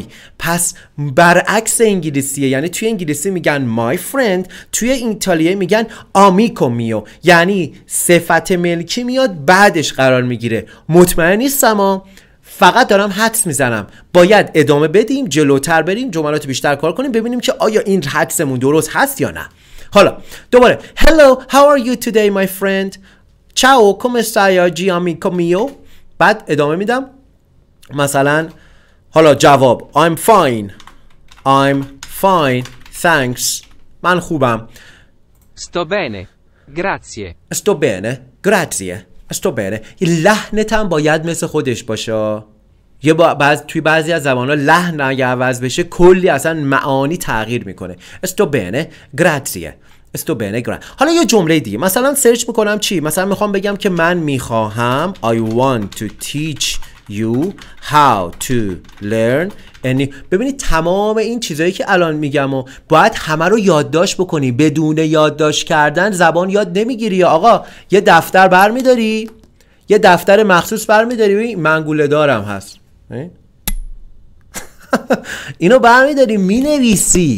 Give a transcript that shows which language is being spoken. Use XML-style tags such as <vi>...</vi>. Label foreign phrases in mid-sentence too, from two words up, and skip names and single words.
<fa>پس برعکس انگلیسیه، یعنی توی انگلیسی میگن</fa> <en>my friend,</en> <fa>توی ایتالیایی میگن</fa> <it>amico mio,</it> <fa>یعنی صفت ملکی میاد بعدش قرار میگیره. مطمئن نیستم، فقط دارم حدس میزنم. باید ادامه بدیم، جلوتر بریم، جملات بیشتر کار کنیم، ببینیم که آیا این حدسمون درست هست یا نه. حالا دوباره</fa> <en>Hello, how are you today my friend.</en> <it>Ciao, come stai oggi amico mio.</it> <fa>بعد ادامه میدم، مثلا حالا جواب</fa> <en>I'm fine thanks،</en> <fa>من خوبم.</fa> <it>Sto bene. Grazie. sto bene. Grazie. sto bene.</it> <fa>لحنت هم باید مثل خودش باشه. یه توی بعضی از زبان‌ها لحن اگه عوض بشه کلی اصلا معانی تغییر میکنه.</fa> <it>sto bene. Grazie. sto bene.</it> <fa>حالا یه جمله دیگه مثلا سرچ میکنم چی؟ مثلا میخوام بگم که من میخواهم</fa> <en>I want to teach you how to learn.</en> <fa>یعنی ببینید تمام این چیزایی که الان میگم و باید همه رو یادداشت بکنی. بدون یادداشت کردن زبان یاد نمیگیری. یا آقا یه دفتر برمیداری، یه دفتر مخصوص برمیداری، منگوله دارم هست اینو برمیداری مینویسی.</fa>